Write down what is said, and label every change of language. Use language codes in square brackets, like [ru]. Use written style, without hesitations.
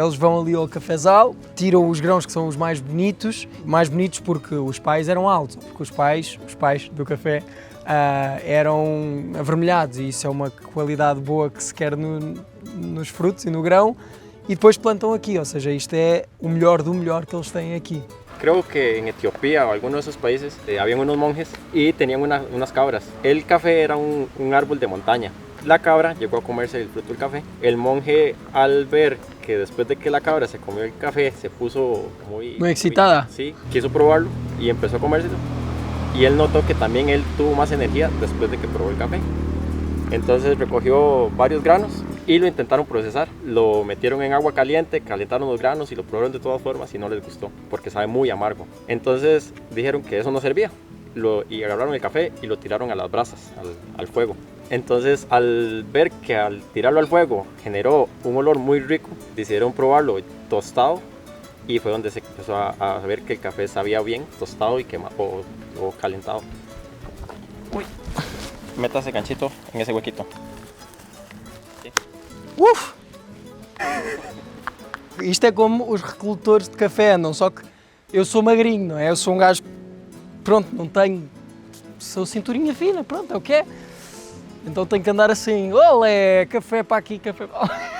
[pt] Eles vão ali ao cafezal, tiram os grãos que são os mais bonitos porque os pais eram altos, porque os pais do café eram avermelhados e isso é uma qualidade boa que se quer nos frutos e no grão, e depois plantam aqui, ou seja, isto é o melhor do melhor que eles têm aqui. [es] Creo que en Etiopía o algunos de esos países habían unos monjes y tenían unas cabras. El café era un árbol de montaña. La cabra llegó a comerse el fruto del café. El monje, al ver que después de que la cabra se comió el café, se puso muy excitada. Sí, quiso probarlo y empezó a comérselo. Y él notó que también él tuvo más energía después de que probó el café. Entonces recogió varios granos y lo intentaron procesar. Lo metieron en agua caliente, calentaron los granos y lo probaron de todas formas y no les gustó porque sabe muy amargo. Entonces dijeron que eso no servía y agarraron el café y lo tiraron a las brasas, al fuego. Entonces, al ver que al tirarlo al fuego generó un olor muy rico, decidieron probarlo tostado y fue donde se empezó a ver que el café sabía bien tostado y quemado o calentado. Uy. Meta ese ganchito en ese huequito. Sí. Uf! [pt] Isto é como os recoletores de café andam, só que eu sou magrinho, não é? Eu sou um gajo, pronto, não tenho, sou cinturinha fina, pronto, é o que é. Então tenho que andar assim, olé, café para aqui, café para lá.